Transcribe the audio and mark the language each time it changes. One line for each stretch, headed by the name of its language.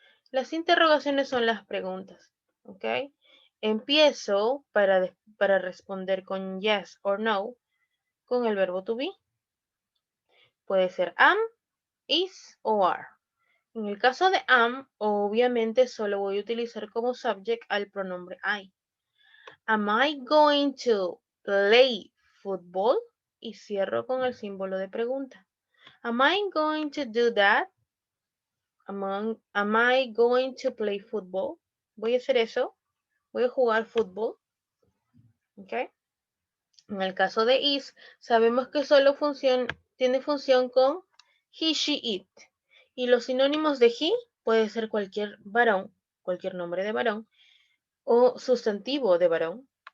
Spanish: Las interrogaciones son las preguntas, ¿ok? Empiezo para responder con yes or no con el verbo to be. Puede ser am, is o are. En el caso de am, obviamente solo voy a utilizar como subject al pronombre I.
English: Am I going to play football?
Spanish: Y cierro con el símbolo de pregunta.
English: Am I going to do that? Am I going to play football?
Spanish: ¿Voy a hacer eso? ¿Voy a jugar fútbol? ¿Ok? En el caso de is, sabemos que solo tiene función con he, she, it. Y los sinónimos de he puede ser cualquier varón, cualquier nombre de varón, o sustantivo de varón.